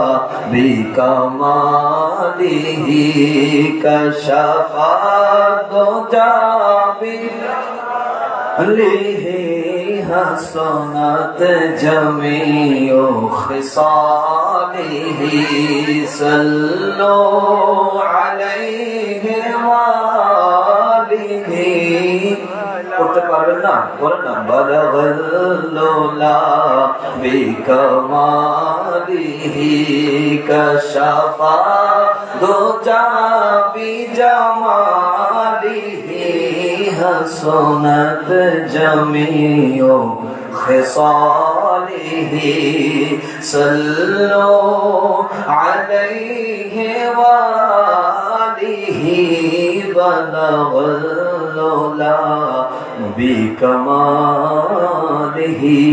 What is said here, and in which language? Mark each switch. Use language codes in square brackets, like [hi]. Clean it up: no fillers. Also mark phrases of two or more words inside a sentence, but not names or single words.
[ar] بکمالہ کشف الدجی بجمالہ حسنت جمیع خصالہ، صلو علیہ وآلہ۔ [bn] পড়তে পারবেন না বলেন না [ar] بلغ العلا بکمالہ کشف الدجی بجمالہ حسنت جمیع خصالہ، صلو علیہ وآلہ بلغ العلا بکمالہ۔